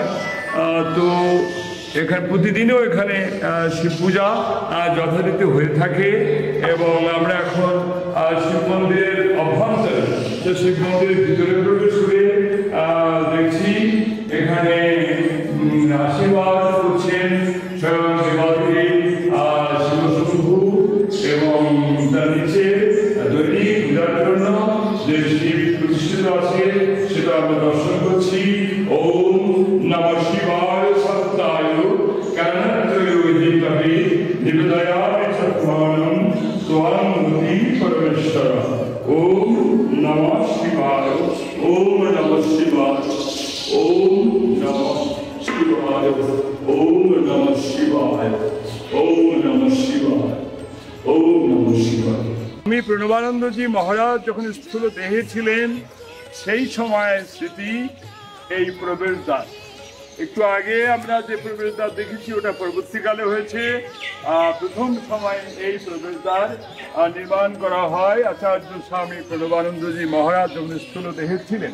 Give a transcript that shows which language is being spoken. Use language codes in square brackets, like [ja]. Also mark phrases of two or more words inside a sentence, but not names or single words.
[bn] তো এখানে প্রতিদিনও এখানে শিব পূজা যথারীতি হয়ে থাকে, এবং আমরা এখন শিব মন্দিরের অভ্যন্তরে শিব মন্দিরের ভিতরে প্রবেশ করে দেখছি এখানে আশীর্বাদ করছেন স্বয়ং দেবাদেবী শিবশম্ভু, এবং তার নিচে দৈনিক পূজার জন্য যে শিব প্রতিষ্ঠিত আছে সেটা আমরা দর্শন করছি। [sa] ওম নমঃ শিবায় সত্যায় কারণত্রয়োহি কবি নিবেদয়ামি সত্মানম স্বয়ংভূতি পরমেশ্বর। ওম নমঃ শিবায়, ওম নমঃ শিবায়, ওম নমঃ শিবায়, ওম নমঃ শিবায়, ওম নমঃ শিবায়, ওম নমঃ শিবায়। [bn] আমি প্রণবানন্দজি মহারাজ যখন স্থূল দেহে ছিলেন সেই সময়ের স্মৃতি এই প্রবেশদ্বার। একটু আগে আমরা যে প্রবেশদ্বার দেখেছি ওটা পরবর্তীকালে হয়েছে। প্রথম সময় এই প্রবেশদ্বার নির্মাণ করা হয় আচার্য স্বামী প্রণবানন্দজি মহারাজ যখন স্থূল দেহে ছিলেন।